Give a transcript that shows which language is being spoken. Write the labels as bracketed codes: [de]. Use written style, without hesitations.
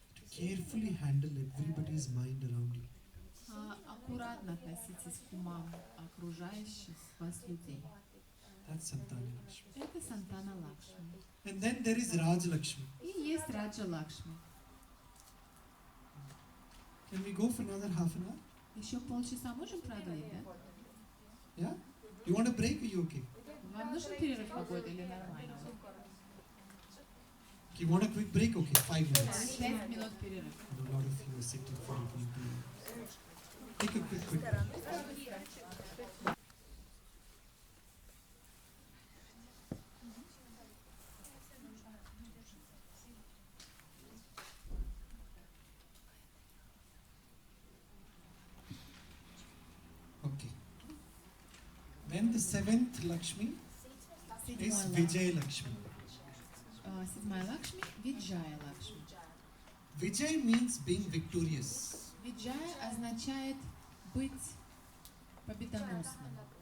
[en] Carefully handle everybody's mind around you. [ru] Аккуратно относитесь к умам окружающих вас людей. [en] That's Santana Lakshmi. [ru] Это Сантана Лакшми. [en] And then there is Raj Lakshmi. [ru] И есть Раджа Лакшми. [en] Can we go for another half an hour? [ru] Еще полчаса можем продлить, да? [en] Yeah? You want a break or you okay? [ru] Вам нужен перерыв какой-то или нормально? [en] You want a quick break? Okay, 5 minutes. [ru] 5 минут перерыв. [en] And a lot of you are sitting for a quick break. Take a quick break. Okay. Then the seventh Lakshmi is Vijay Lakshmi. [ru] Седьмая Лакшми – Виджая Лакшми. [en] Vijay means being victorious. [ru] Виджая означает быть победоносным.